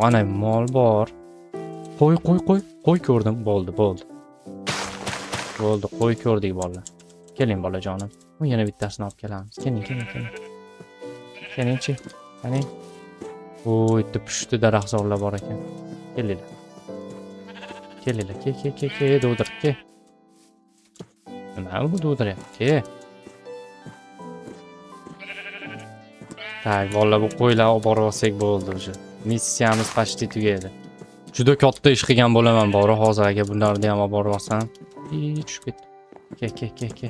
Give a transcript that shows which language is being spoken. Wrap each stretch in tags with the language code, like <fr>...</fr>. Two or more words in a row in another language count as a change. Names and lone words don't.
<uz>Ana mol bor. Qo'y ko'rdim. Bo'ldi. Qo'y ko'rdik bolalar. Keling bolajonim. Bu yana bittasini olib kelamiz. Keling. Kelingchi. Qani. Bitta pushti daraxtzorlar bor ekan. Kelinglar. Ke, do'dir, ke. Nima bu do'diryapti? Tak, vallahi bu qo'ylarni olib borib olsak bo'ldi уже. Missiyamiz почти tugadi. Juda katta ish qilgan bo'laman bori hozir agar bularni ham olib borib olsam. Tushib ketdi. Ke.</uz>